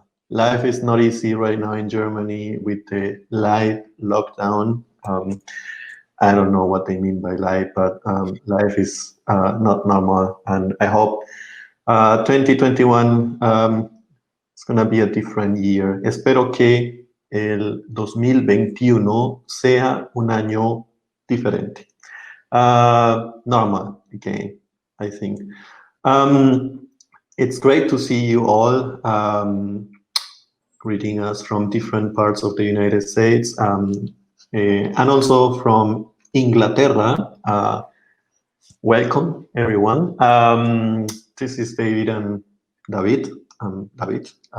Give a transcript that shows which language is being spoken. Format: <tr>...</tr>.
<en>Life is not easy right now in Germany with the light lockdown. I don't know what they mean by life, but life is not normal, and I hope 2021 it's gonna be a different year.</en> <es>Espero que el 2021 sea un año diferente.</es> <en>Normal again, I think. It's great to see you all greeting us from different parts of the United States and also from Inglaterra. Welcome, everyone. This is David and David. David.</en>